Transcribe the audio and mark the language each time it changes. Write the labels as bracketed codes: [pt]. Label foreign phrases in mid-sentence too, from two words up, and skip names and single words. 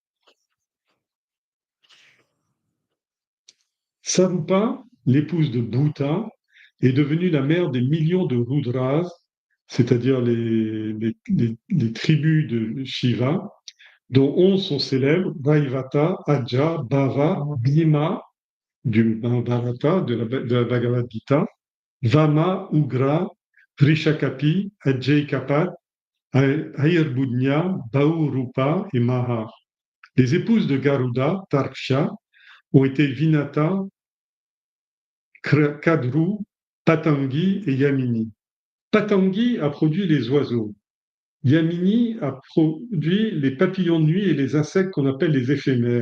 [fr] Sarupa, l'épouse de Bhuta, est devenue la mère des millions de Rudras, c'est-à-dire les tribus de Shiva, dont 11 sont célèbres: Vaivata, Aja, Bhava, Bhima, du Mahabharata, de la Bhagavad Gita, Vama, Ugra, Vrishakapi, Ajay-Kapat, Ayurbudnya, Bahurupa et Maha. Les épouses de Garuda, Tarksha, ont été Vinata, Kadru, Patangi et Yamini. Patangi a produit les oiseaux. Yamini a produit les papillons de nuit et les insectes qu'on appelle les éphémères.